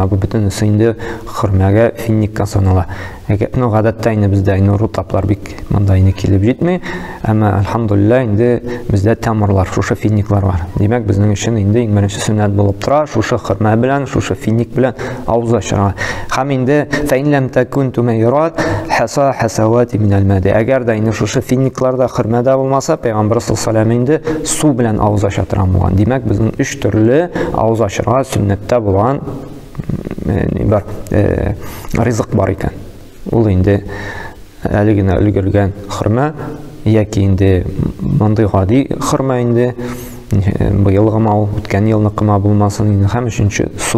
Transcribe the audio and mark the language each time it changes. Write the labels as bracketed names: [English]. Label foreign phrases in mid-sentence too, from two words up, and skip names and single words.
[Tatar] Бу бөтенесе инде хөрмәгә, финникка санала. Гадәттә инде бездә рутаплар бик монда инде килеп җитми, әмма альхамдулилlah инде бездә тәмерлар, шушы финниклар бар. Димәк, безнең өчен инде иң беренче сөннәт булып тора, шушы хөрмә белән, шушы финник белән авыз ачарга. [Arabic] Һәм инде فإن لم تكن تميرات حسا حسوات من الماء. [Tatar] Әгәр дә инде шушы финникларда хөрмәдә булмаса, Пәйгамбер [Arabic] صلى الله عليه وسلم [Tatar] инде су белән авыз ача торган булган. Димәк, безнең 3 төрле авыз ачарга сөннәттә булган бар ризык бар икән. Ул инде әле генә өлгергән хөрмә, яки инде мондый гади хөрмә инде быелгыма, үткән елныкыма булмасын инде, һәм өченче су.